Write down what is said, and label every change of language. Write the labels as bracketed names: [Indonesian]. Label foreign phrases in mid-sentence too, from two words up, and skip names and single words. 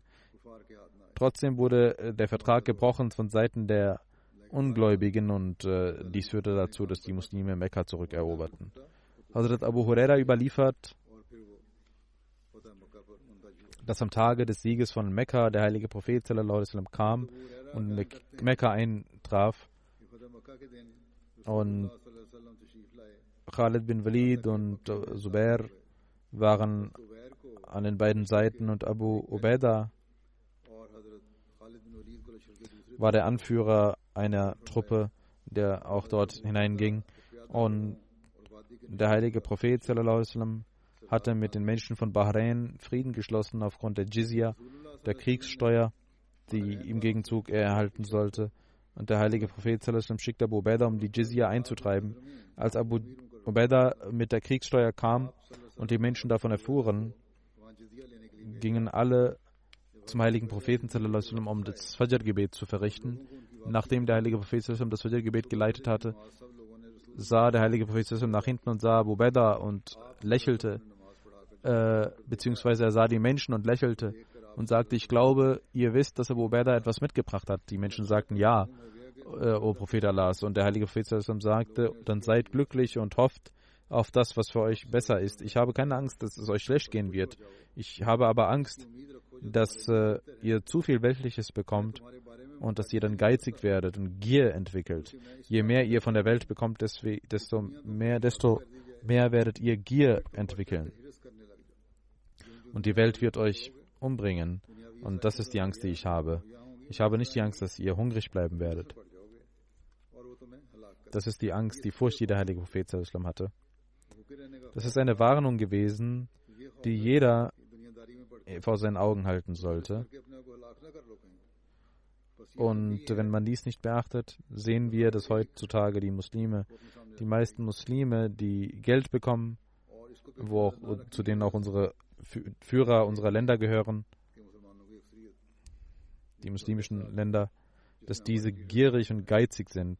[German] Trotzdem wurde der Vertrag gebrochen von Seiten der Ungläubigen und dies führte dazu, dass die Muslime Mekka zurückeroberten. Hazrat Abu Huraira überliefert, dass am Tage des Sieges von Mekka der heilige Prophet [Arabic] صلى الله عليه وسلم [German] kam und in Mekka eintraf und Khalid bin Walid und Zubair waren an den beiden Seiten und Abu Ubaidah war der Anführer einer Truppe, der auch dort hineinging. Und der heilige Prophet [Arabic] صلى الله عليه وسلم [German] hatte mit den Menschen von Bahrain Frieden geschlossen aufgrund der Jizya, der Kriegssteuer, die im Gegenzug er erhalten sollte. Und der heilige Prophet [Arabic] صلى الله عليه وسلم [German] schickte Abu Ubaidah, um die Jizya einzutreiben. Als Abu Ubaidah mit der Kriegssteuer kam und die Menschen davon erfuhren, gingen alle zum heiligen Propheten [Arabic] صلى الله عليه وسلم, [German] um das Fajr-Gebet zu verrichten. Nachdem der heilige Prophet [Arabic] صلى الله عليه وسلم [German] das Fajr-Gebet geleitet hatte, sah der heilige Prophet [Arabic] صلى الله عليه وسلم [German] nach hinten und sah Abu Ubaidah und lächelte, beziehungsweise er sah die Menschen und lächelte und sagte, ich glaube, ihr wisst, dass Abu Ubaidah etwas mitgebracht hat. Die Menschen sagten, ja, o Prophet Allahs. Und der heilige Prophet [Arabic] صلى الله عليه وسلم [German] sagte, dann seid glücklich und hofft auf das, was für euch besser ist. Ich habe keine Angst, dass es euch schlecht gehen wird. Ich habe aber Angst, dass ihr zu viel Weltliches bekommt und dass ihr dann geizig werdet und Gier entwickelt. Je mehr ihr von der Welt bekommt, desto mehr werdet ihr Gier entwickeln. Und die Welt wird euch umbringen. Und das ist die Angst, die ich habe. Ich habe nicht die Angst, dass ihr hungrig bleiben werdet. Das ist die Angst, die Furcht, die der heilige Prophet [Arabic] صلى الله عليه وسلم [German] hatte. Das ist eine Warnung gewesen, die jeder vor seinen Augen halten sollte. Und wenn man dies nicht beachtet, sehen wir, dass heutzutage die meisten Muslime, die Geld bekommen, zu denen auch unsere Führer unserer Länder gehören, die muslimischen Länder, dass diese gierig und geizig sind.